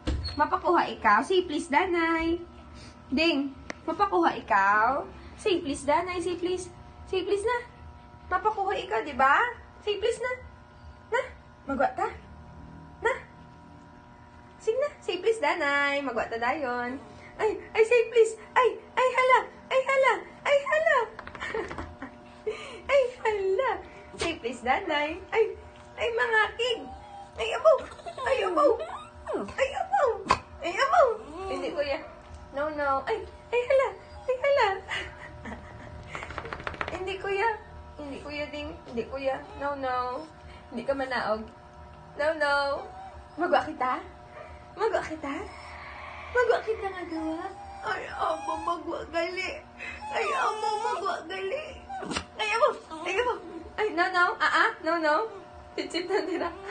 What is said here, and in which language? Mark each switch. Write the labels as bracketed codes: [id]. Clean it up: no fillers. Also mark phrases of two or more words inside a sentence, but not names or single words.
[hil] Mapakuha ikaw. [en] Say please, [hil] Danay. Ding, mapakuha ikaw. [en] Say please, Danay. Say please. Say please na. [hil] Mapakuha ikaw, di ba? [en] Say please [hil] na. Na, magwa ta. Na. Sige na. [en] Say please, [hil] Danay. Magwa ta dayon. Ay, [en] say please. [hil] Ay, hala. Ay, hala. Ay, hala. Ay, hala. [en] Say please, [hil] Danay. Ay, mangakig. Ay, abaw. Ay, abaw. Ay, abaw. Ay, abaw. Hindi, kuya. No. Ay, hala. Ay, hala. Hindi, kuya. Hindi, kuya, Ding. Hindi, kuya. No. Hindi ka manaog. No. Magwa kita? Magwa kita? Magwa kita nga gawa? Ay, amo, magwa gali. Ay, amo, magwa gali. Ay, amo. Ay, amo. Ay, no. No. Titsit na nila.